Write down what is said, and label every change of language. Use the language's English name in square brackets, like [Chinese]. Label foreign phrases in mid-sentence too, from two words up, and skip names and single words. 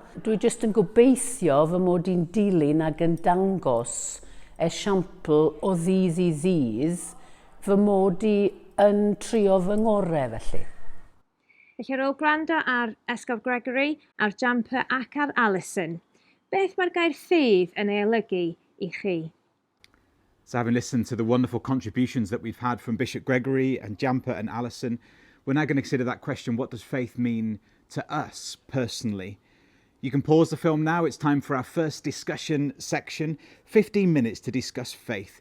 [Welsh] Dwi jyst yn gobeithio fy mod i'n dilyn ac yn dangos esiampl o ddydd i ddydd fy mod i yn trio fy ngorau felly. Felly ar ôl gwrando ar Esgob Gregory, ar Jamper ac ar Alison, beth mae'r gair ffydd yn ei olygu i chi? [English] So having listened to the wonderful contributions that we've had from Bishop Gregory and Jamper and Alison, we're now going to consider that question, what does faith mean to us personally? You can pause the film now. It's time for our first discussion section, 15 minutes to discuss faith.